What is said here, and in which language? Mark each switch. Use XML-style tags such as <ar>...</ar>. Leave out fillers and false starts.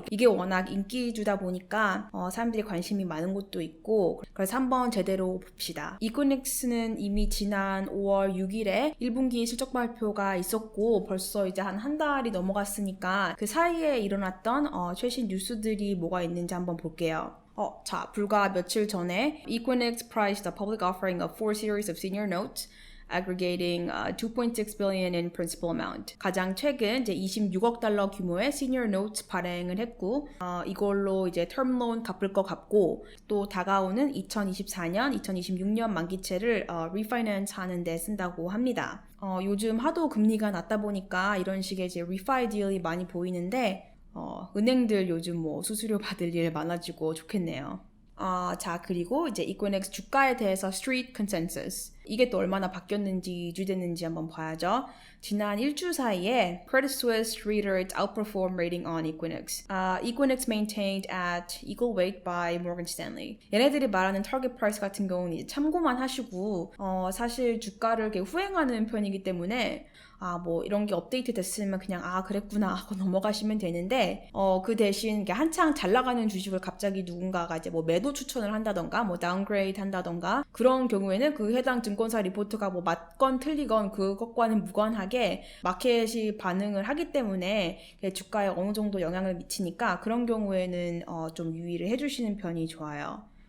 <ko>이게 워낙 인기주다 보니까 사람들이 관심이 많은 곳도 있고, 그래서 한번 제대로 봅시다. 이쿠닉스는 이미 지난 5월 6일에 1분기 실적 발표가 있었고 벌써 이제 한 달이 넘어갔으니까 그 사이에 일어났던 최신 뉴스들이 뭐가 있는지 한번 볼게요. 자, 불과 며칠 전에</ko> <en>Equinix priced a public offering of 4 series of senior notes aggregating 2.6 billion in principal amount.</en> <ko>가장 최근 이제 26억 달러 규모의 senior notes 발행을 했고 이걸로 이제 term loan 갚을 거 갚고 또 다가오는 2024년, 2026년 만기채를 refinance 하는 데 쓴다고 합니다. 요즘 하도 금리가 낮다 보니까 이런 식의 이제 refi 딜이 많이 보이는데 은행들 요즘 뭐 수수료 받을 일 많아지고 좋겠네요. 자, 그리고 이제 이코넥스 주가에 대해서 street consensus. 이게 또 얼마나 바뀌었는지, 유지됐는지 한번 봐야죠. 지난 일주 사이에</ko> <en>Credit Suisse reiterates outperform rating on Equinix. Equinix maintained at equal weight by Morgan Stanley.</en> <ko>얘네들이 말하는 target price 같은 경우는 이제 참고만 하시고 사실 주가를 이렇게 후행하는 편이기 때문에 뭐 이런 게 업데이트 됐으면 그냥 그랬구나 하고 넘어가시면 되는데 그 대신 한창 잘 나가는 주식을 갑자기 누군가가 이제 뭐 매도 추천을 한다던가 뭐 다운그레이드 한다던가 그런 경우에는 그 해당 증권사 리포트가 뭐 맞건 틀리건 그것과는 무관하게 마켓이 반응을 하기 때문에 주가에 어느 정도 영향을 미치니까 그런 경우에는 좀 유의를 해주시는 편이 좋아요.</ko>